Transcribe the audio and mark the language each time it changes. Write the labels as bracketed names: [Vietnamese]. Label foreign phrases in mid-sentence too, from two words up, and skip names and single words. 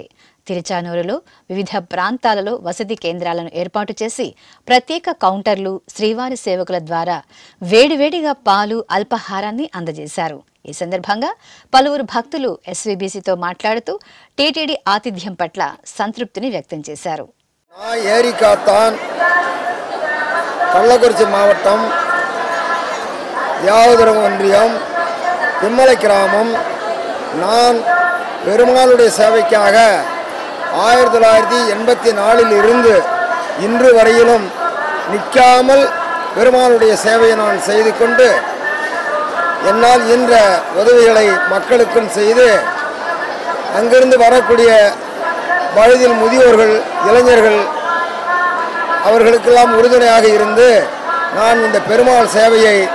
[Telugu] తిరుచానూరులో వివిధ ప్రాంతాలలో వసతి కేంద్రాలను ఏర్పాటు చేసి ప్రత్యేక కౌంటర్లు, శ్రీవారి సేవకుల ద్వారా వేడివేడిగా పాలు, అల్పాహారాన్ని అందజేశారు. ఈ సందర్భంగా పలువురు భక్తులు ఎస్వీబీసీతో మాట్లాడుతూ టీటీడీ ఆతిథ్యం పట్ల సంతృప్తిని వ్యక్తం చేశారు. [Tamil] ஏரிக்காத்தான் கள்ளக்குறிச்சி மாவட்டம் தியாகதுரம் ஒன்றியம் திம்மலை கிராமம். நான் பெருமாளுடைய சேவைக்காக 1984 இருந்து இன்று வரையிலும் நிற்காமல் பெருமாளுடைய சேவையை நான் செய்து கொண்டு என்னால் இன்ற உதவிகளை மக்களுக்கும் செய்து அங்கிருந்து வரக்கூடிய வயதில் முதியோர்கள், இளைஞர்கள் அவர்களுக்கெல்லாம் உறுதுணையாக இருந்து நான் இந்த பெருமாள் சேவையை